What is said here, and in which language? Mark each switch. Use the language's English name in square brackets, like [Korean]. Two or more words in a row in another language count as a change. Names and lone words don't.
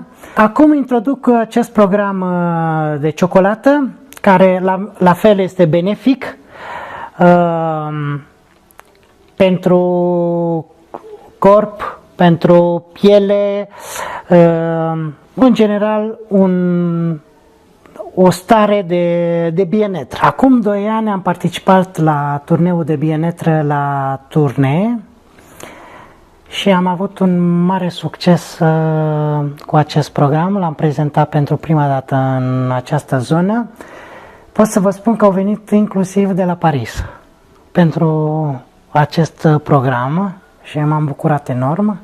[Romanian] Acum introduc acest program de ciocolată, care la fel este benefic pentru corp, pentru piele, în general o stare de bien-être. Acum 2 ani am participat la turneul de bien-être la Turnee și am avut un mare succes cu acest program. L-am prezentat pentru prima dată în această zonă. Pot să vă spun că au venit inclusiv de la Paris pentru acest program și m-am bucurat enorm.